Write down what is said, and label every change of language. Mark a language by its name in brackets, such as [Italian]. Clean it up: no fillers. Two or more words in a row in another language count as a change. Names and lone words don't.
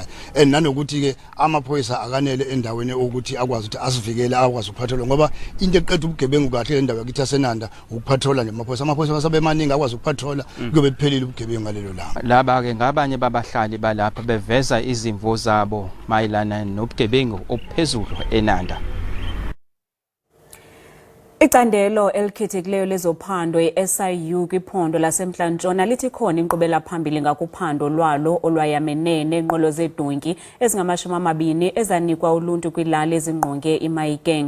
[Zulu] And nanokuthi ke amaphoyisa akanele endaweni ukuthi akwazi ukuthi asivikele akwazi ukuphathelwa ngoba into eqeda ubugebengu kahle endawo yakithi yaseNanda ukuphathola nje amaphoyisa basabe maningi akwazi ukuphathola kuyobe kuphelile ubugebengu ngalelo langa. Laba ke ngabanye babahlali balapha beveza izimvo zabo mayelana nobugebengu obuphezulu eNanda. [Xhosa] Icandelo elikhethekileyo lezophando i-SIU kwiphondo lasemntla-Ntshona lithi khona inkqubela phambili ngakuphando lwalo olwayamene neenqwelo zedonki ezingama-20 ezanikwa uluntu kwilali ezingqonge iMahikeng.